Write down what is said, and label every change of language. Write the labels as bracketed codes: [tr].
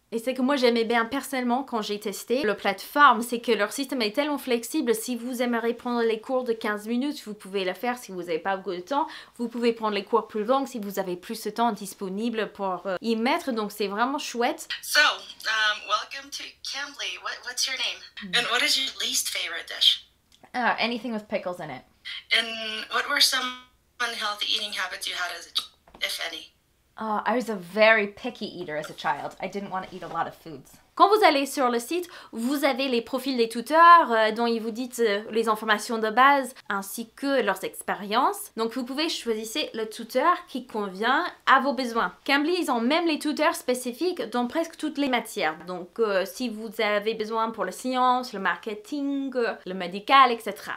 [fr] Et c'est que moi j'aimais bien personnellement quand j'ai testé la plateforme, c'est que leur système est tellement flexible. Si vous aimeriez prendre les cours de 15 minutes, vous pouvez le faire. Si vous n'avez pas beaucoup de temps, vous pouvez prendre les cours plus longs si vous avez plus de temps disponible pour y mettre. Donc c'est vraiment chouette. [en] So, welcome to Cambly. What's your name? And what is your least favorite dish? Anything with pickles in it. And what were some unhealthy eating habits you had as a if any? I was a very picky eater as a child. I didn't want to eat a lot of foods. [fr] Quand vous allez sur le site, vous avez les profils des tuteurs dont ils vous disent les informations de base ainsi que leurs expériences. Donc vous pouvez choisir le tuteur qui convient à vos besoins. Cambly, ils ont même les tuteurs spécifiques dans presque toutes les matières. Donc si vous avez besoin pour la science, le marketing, le médical, etc.